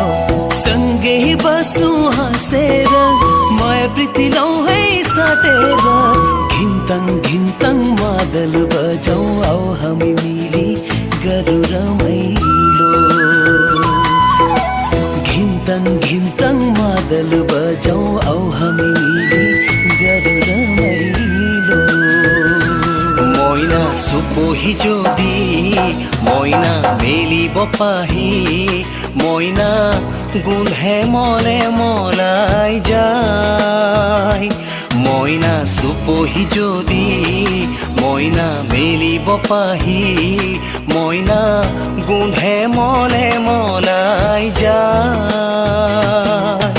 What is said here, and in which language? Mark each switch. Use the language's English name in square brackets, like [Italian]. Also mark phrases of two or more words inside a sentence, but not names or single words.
[Nepali] सँगै बसौँ हाँसेर माया प्रीति लौ है साटेर घिन्तङ मादल बजाऊ आऊ हामी मिली गरौँ रमाइलो। घिन्तङ मादल बजाऊ आऊ हामी मिली गरौँ रमाइलो। [Assamese] মইনা সুপহি যদি মইনা মেলিব পাহি মইনা গোন্ধে মলে মলাই যায়। মইনা সুপহি যদি মইনা মেলিব পাহি মইনা গোন্ধে মলে মলাই যায়।